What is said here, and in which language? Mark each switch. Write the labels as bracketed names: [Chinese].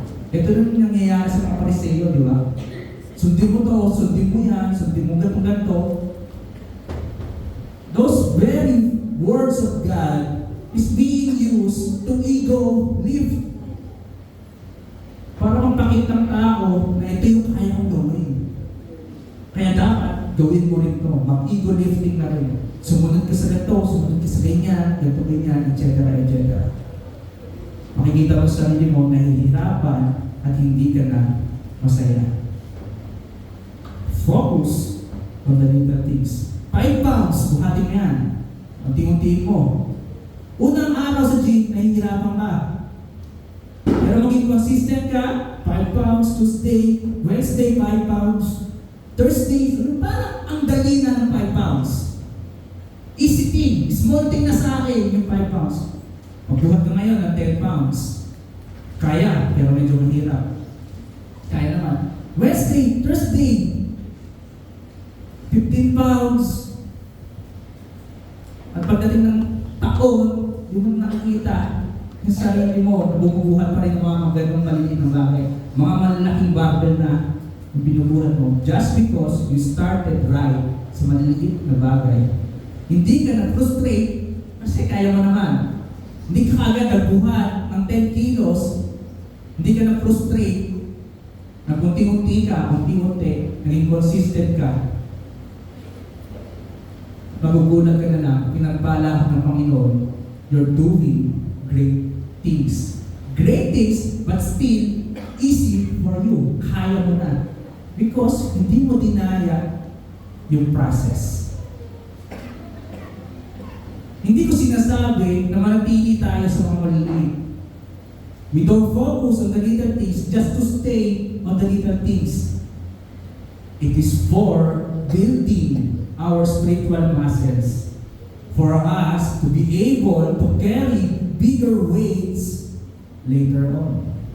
[Filipino] Ito rin yung nangyayari sa mga Pariseo, di ba? Sundin mo to, sundin mo yan, sundin mo ganito. [English] Those very words of God is being used to ego live. [Filipino] Para magpakita ng tao na ito yung kaya kong gawin. Kaya dapat gawin mo rin ito. Mag-ego lifting na rin. Sumunod ka sa ganito, sumunod ka sa ganyan, etc. etc. Makikita mo sa sarili mo nahihirapan at hindi ka na masaya. [English] Focus on the little things. [Filipino] 5 pounds, buhatin mo yan. Unti-unti mo. Unang araw sa gym, nahihirapan ka. Pero maging consistent ka, 5 pounds, Tuesday, Wednesday, 5 pounds, Thursday, parang ang dali na ng 5 pounds. [English] Easy thing, small thing [Filipino] na sa akin yung [English] 5 pounds. [Filipino] Magbuhat ka ngayon ng 10 pounds. Kaya, pero medyo mahirap. Kaya naman. [English] Wednesday, Thursday, 15 pounds. [Filipino] At pagdating ng taon, yung nakikita, yung sarili mo, bumubuhat pa rin ng mga ganong maliit na bagay. Mga malalaking barbell na binubuhat mo. [English] Just because you started right [Filipino] sa maliliit na bagay, hindi ka na-frustrate kasi kaya mo naman. Hindi ka agad nagbuhat ng 10 kilos, hindi ka na-frustrate, nag-unti-unti ka, unti-unti, naging consistent ka. Magugulat ka na lang, pinagpala ng Panginoon, [English] you're doing great things. Great things, but still easy for you. [Filipino] Kaya mo na. Because hindi mo dinaya yung process. Hindi ko sinasabi na manatili tayo sa mga maliliit. [English] We don't focus on the little things just to stay on the little things. It is for building our spiritual muscles, for us to be able to carry bigger weights later on.